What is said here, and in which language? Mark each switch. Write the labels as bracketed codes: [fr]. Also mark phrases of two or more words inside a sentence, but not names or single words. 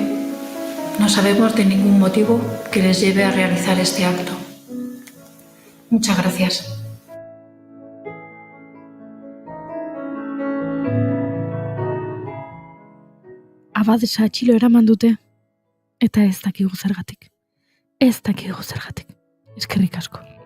[es] No sabemos de ningún motivo que les lleve a realizar este acto. Muchas gracias. [eu] Abadesa atxilo eraman dute, eta ez dakigu zergatik. Ez dakigu zergatik. Eskerrik asko.